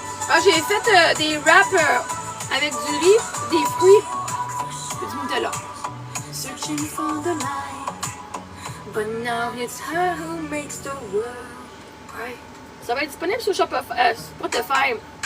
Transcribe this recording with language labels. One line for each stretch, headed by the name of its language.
French: Ah, j'ai fait des wraps avec du riz, des fruits et du Nutella.
English: Searching for the light, but now it's her who makes the world bright.
French: Ça va être disponible sur Spotify.